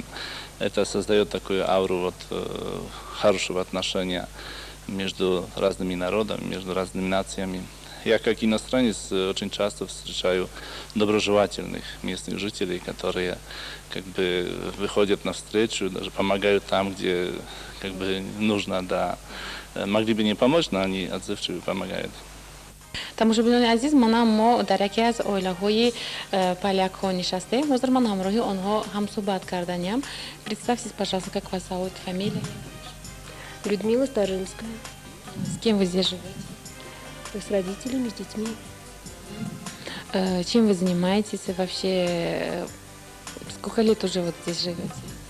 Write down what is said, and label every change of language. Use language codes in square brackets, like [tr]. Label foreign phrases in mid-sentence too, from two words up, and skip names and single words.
[ru] Это создает такую ауру хорошего отношения между разными народами, между разными нациями. Я как иностранец очень часто встречаю доброжелательных местных жителей, которые как бы выходят навстречу, даже помогают там, где как бы нужно, да. Могли бы не помочь, но они отзывчивы помогают. [tg] тамошобинони азиз, манам мо дар яке аз оилаҳои палякҳо нишастем. ҳозир ман ҳамроҳи онҳо ҳамсӯҳбат карданиам. [ru] Представьтесь, пожалуйста, как вас зовут, фамилия? Людмила Старжинская. С кем вы здесь живете? С родителями, с детьми. Чем вы занимаетесь и вообще? Сколько лет уже вот здесь живете?